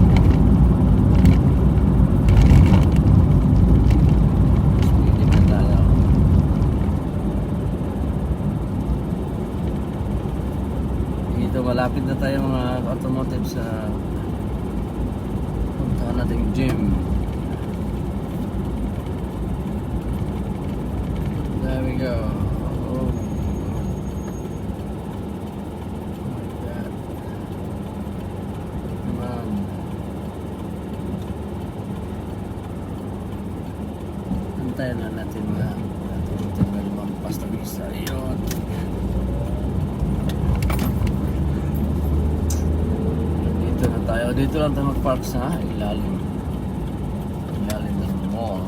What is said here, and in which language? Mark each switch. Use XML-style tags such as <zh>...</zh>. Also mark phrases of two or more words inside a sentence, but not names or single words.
<tl>Speeding na tayo. Dito malapit na tayo mga automotive sa puntahan nating gym.</tl> <en>There we go. Oh my God. Come on.</en> <tl>Antayin na natin mga automotive na lumampas na bisa. Ayun. Dito lang tayo mag-park sa ilalim ng mall.</tl>